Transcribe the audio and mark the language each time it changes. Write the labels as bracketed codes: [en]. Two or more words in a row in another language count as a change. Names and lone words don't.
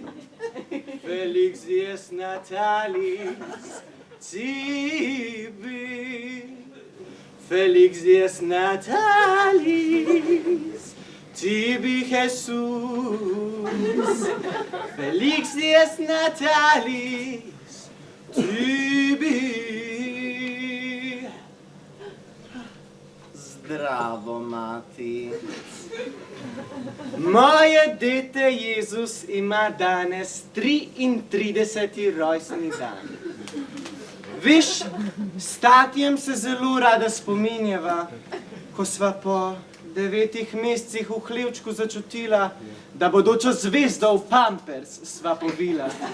[la] Felix dies natalis tibi. Felix dies natalis tibi Jesus. Felix dies natalis tibi. [sl] Zdravo, mati. Moje dete Jezus ima danes 33. rojstni dan. Viš, s tatijem se zelo rada spominjava, ko sva po 9 mesecih v hlevčku začutila, da bodočo zvezdo v pampers sva povila.